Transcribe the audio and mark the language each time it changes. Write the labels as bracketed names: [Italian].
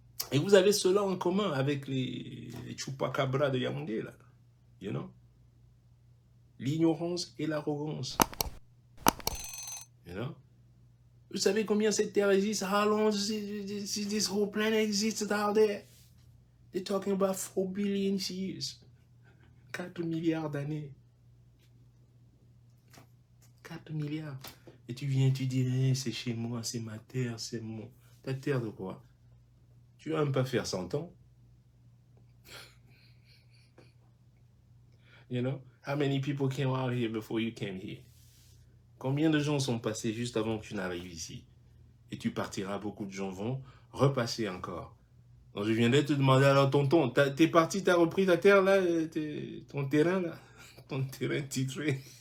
[French] Et vous avez cela en commun avec les chupacabras de Yaoundé là, [English] you know? [French] L'ignorance et l'arrogance, [English] you know? [French] Vous savez combien cette terre existe? [English] How long this whole planet exists out there? They're talking about 4 billion years. [French] 4 milliards d'années. 4 milliards. Et tu viens, tu dis, hey, c'est chez moi, c'est ma terre, c'est mon... Ta terre de quoi? Tu vas même pas faire 100 ans. [English] You know? How many people came out here before you came here? [French] Combien de gens sont passés juste avant que tu n'arrives ici? Et tu partiras, beaucoup de gens vont repasser encore. Donc je viendrais te demander, alors tonton, t'es parti, t'as repris ta terre là, ton terrain là, ton terrain titré.